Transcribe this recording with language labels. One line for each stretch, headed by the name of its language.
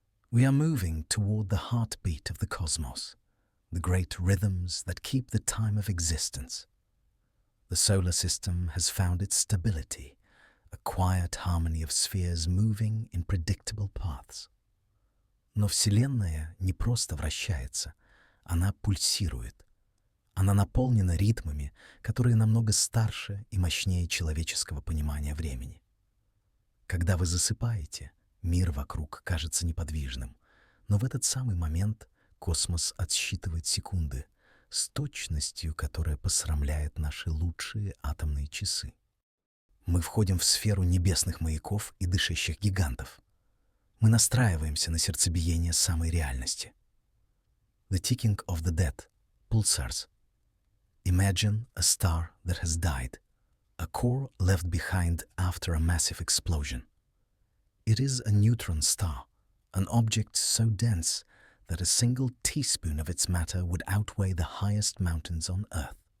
English: We are moving toward the heartbeat of the cosmos, the great rhythms that keep the time of existence. The solar system has found its stability, a quiet harmony of spheres moving in predictable paths.
Russian: Но Вселенная не просто вращается, она пульсирует. Она наполнена ритмами, которые намного старше и мощнее человеческого понимания времени. Когда вы засыпаете, мир вокруг кажется неподвижным, но в этот самый момент космос отсчитывает секунды с точностью, которая посрамляет наши лучшие атомные часы. Мы входим в сферу небесных маяков и дышащих гигантов. Мы настраиваемся на сердцебиение самой реальности.
English: The ticking of the dead, pulsars. Imagine a star that has died, a core left behind after a massive explosion. It is a neutron star, an object so dense that a single teaspoon of its matter would outweigh the highest mountains on Earth.